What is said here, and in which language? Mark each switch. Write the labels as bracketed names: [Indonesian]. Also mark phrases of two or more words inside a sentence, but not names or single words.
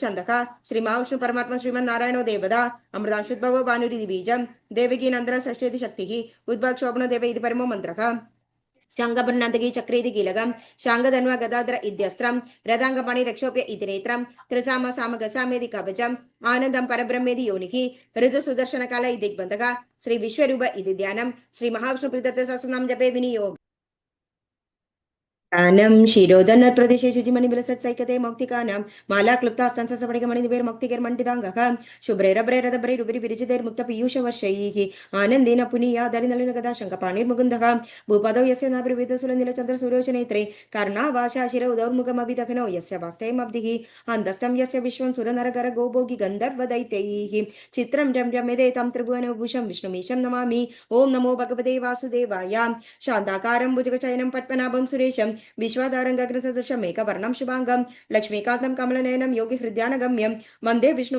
[Sanskrit] छन्दः श्री महाविष्णु परमात्मा श्रीमन्नारायणो देवता अमृतांशुद्भवो भानुरिति बीजं देवकी नन्दन षष्ठेति शक्तिः उद्भक्षोभनो देव इति परमो मन्त्रः शाङ्गभर्णान्तकी चक्रेति कीलकं शाङ्गधन्वा गदाधर इत्यस्त्रं रथाङ्गपाणि रक्षोप्य इति नेत्रं त्रिसाम सामगसामेति कवचम् आनन्दं परब्रह्मेति योनिः ऋतुसुदर्शनकाल इति दिग्बन्धः श्री विश्वरूप इति ध्यानं श्री महाविष्णुप्रीतस्य सहस्रनाम जपे विनियोग ജ്ഞാനം ശിരോധനപ്രദേശേ ശുചിമണിബിലസത്സൈകതേ മൗക്തികാനാം മാലാക്ലുപ്താസ്തംസപടികമണിദിവേർമൗക്തികൈർമണ്ഡിതാംഗഃ ശുഭ്രൈരഭ്രൈരഥഭ്രൈരുപരി വിരചിതൈർമുക്തപീയൂഷവർഷൈः ആനന്ദേന പുനീയാദരിനളിനഗദാ ശങ്കപാണിर्मुकुन्दः भूपदौ यस्य नाभिर्विदसुरनीलचन्द्रसूर्योचनेत्रे कर्णावाशाशिरौ दौर्मुखमभिदघ्नौ यस्य वास्तैमब्धिः अन्तस्तं यस्य विश्वं सुरनरगर गोभोगि गन्धर्वदैत्यैः चित्रं रम्यमेदेतं त्रिभुवनभूषं विष्णुमीशं नमामि। ॐ नमो भगवते वासुदेवाय। शान्ताकारं भुजगचयनं पद्मनाभं सुरेशं विश्वाधारं गगनसदृशं मेघवर्णं शुभांगं लक्ष्मीकान्तं कमलनयनं योगिहृद्यानगम्यं वन्दे विष्णुं